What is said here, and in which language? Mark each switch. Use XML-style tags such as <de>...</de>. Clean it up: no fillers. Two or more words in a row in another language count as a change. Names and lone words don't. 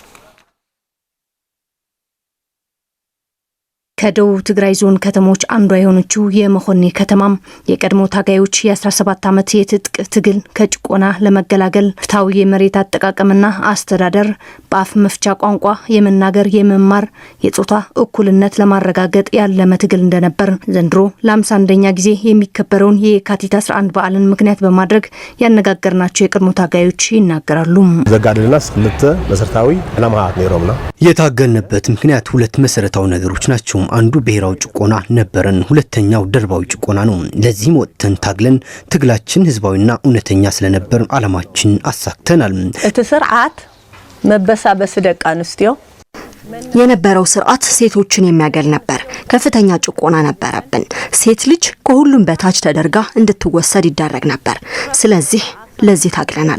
<am>ከደቡብ ትግራይ ዞን ከተሞች አንዷ የሆነችው የመሆኒ ከተማም የቀድሞ ታጋዮች የ17 ዓመት የትጥቅ ትግል ከጭቆና ለመገላገል ፍትሃዊ የመሬት አጠቃቀምና አስተዳደር በአፍ መፍቻ ቋንቋ የመናገር የመማር የጾታ እኩልነት ለማረጋገጥ ያለመ ትግል እንደነበር ዘንድሮ ለ51ኛ ጊዜ የሚከበረውን የካቲት 11 በዓልን ምክንያት በማድረግ ያነጋገርናቸው የቀድሞ ታጋዮች ይናገራሉ።</am> <ti>ዘጋድልናስ ክልተ መሰረታዊ ዓላማት ነይሮምና</ti> <am>የታገልንበት ምክንያት ሁለት መሰረታዊ ነገሮች ናቸው። አንዱ ብሔራዊ ጭቆና ነበረን፣ ሁለተኛው ደርባዊ ጭቆና ነው። ለዚህም ወጥተን ታግለን ትግላችን ህዝባዊና እውነተኛ ስለነበር ዓላማችን አሳክተናል።</am> <ti>እቲ ስርዓት መበሳበስ ደቅ አንስትዮ</ti> <am>የነበረው ስርዓት ሴቶችን የሚያገል ነበር። ከፍተኛ ጭቆና ነበረብን። ሴት ልጅ ከሁሉም በታች ተደርጋ እንድትወሰድ ይደረግ ነበር። ስለዚህ ለዚህ ታግለናል።</am>